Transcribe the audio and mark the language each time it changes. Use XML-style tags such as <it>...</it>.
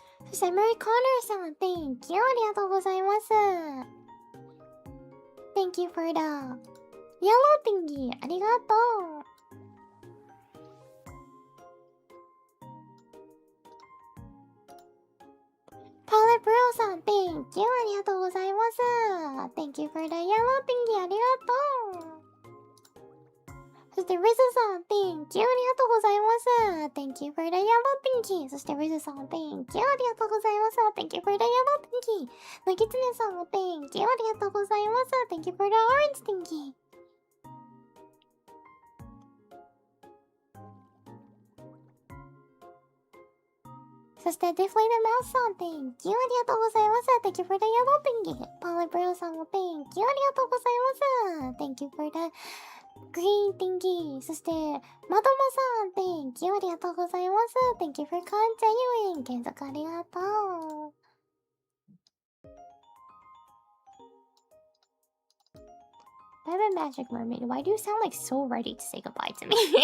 <ja>そして、メリー・コーナーさん、 Thank you! ありがとうございます。</ja> <en>Thank you for the yellow thingy.</en> <ja>ありがとう。パーレプロさん、 Thank you! ありがとうございます。</ja> <en>Thank you for the yellow thingy. ありがとう。</en> <ja>そして、リズさん、 Thank you! ありがとうございます。</ja> <en>Thank you for the yellow thingy.</en> <ja>そして、リズさん、 Thank you! ありがとうございます。</ja> <en>Thank you for the yellow thingy. なぎつねさんも Thank you! ありがとうございます。 Thank you for the orange thingy.</en> <ja>そして、Deflate the Mouse さん、 Thank you! ありがとうございます。</ja> <en>Thank you for the yellow thingy.</en> <ja>パーレプロさんも Thank you! ありがとうございます。</ja> <en>Thank you for the green thingy.</en> <ja>そして、まどまさん、 Thank you! ありがとうございます。</ja> <en>Thank you for continuing.</en> <ja>継続ありがとう。</ja> <en>Bye bye, Magic Mermaid. Why do you sound like so ready to say goodbye to me?</en>